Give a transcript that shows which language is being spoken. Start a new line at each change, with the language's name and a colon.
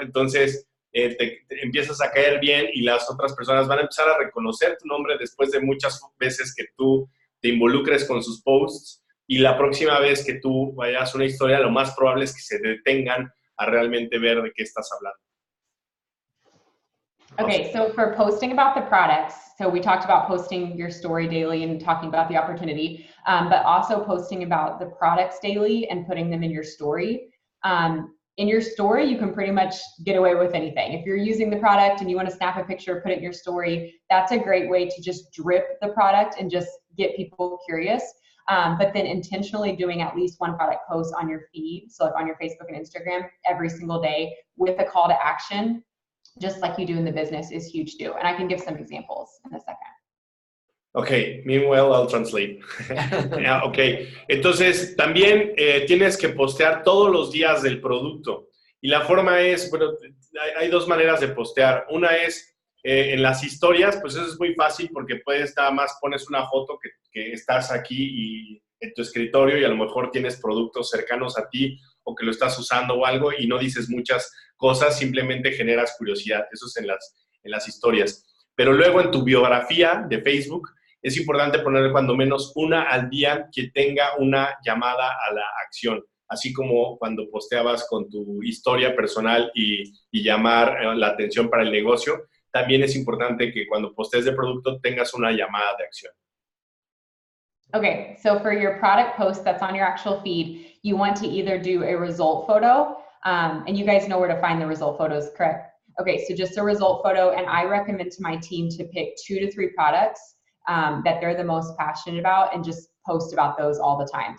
Spanish: Entonces, te empiezas a caer bien y las otras personas van a empezar a reconocer tu nombre después de muchas veces que tú te involucres con sus posts, y la próxima vez que tú vayas a una historia, lo más probable es que se detengan a realmente ver de qué estás hablando.
English: Okay, so for posting about the products, so we talked about posting your story daily and talking about the opportunity, but also posting about the products daily and putting them in your story. In your story, you can pretty much get away with anything. If you're using the product and you want to snap a picture, put it in your story, that's a great way to just drip the product and just get people curious. But then intentionally doing at least one product post on your feed, so like on your Facebook and Instagram every single day with a call to action, just like you do in the business, is huge too. And I can give some examples in a second. Ok, meanwhile I'll translate.
Spanish: Ok, entonces también tienes que postear todos los días del producto. Y la forma es, bueno, hay dos maneras de postear. Una es en las historias, pues eso es muy fácil porque puedes nada más pones una foto que estás aquí y en tu escritorio y a lo mejor tienes productos cercanos a ti o que lo estás usando o algo y no dices muchas cosas, simplemente generas curiosidad. Eso es en las historias. Pero luego en tu biografía de Facebook es importante poner cuando menos una al día que tenga una llamada a la acción, así como cuando posteabas con tu historia personal y llamar la atención para el negocio. También es importante que cuando postees de producto tengas una llamada de acción.
English: Okay, so for your product post that's on your actual feed, you want to either do a result photo, and you guys know where to find the result photos, correct? Okay, so just a result photo, and I recommend to my team to pick 2 to 3 products that they're the most passionate about and just post about those all the time.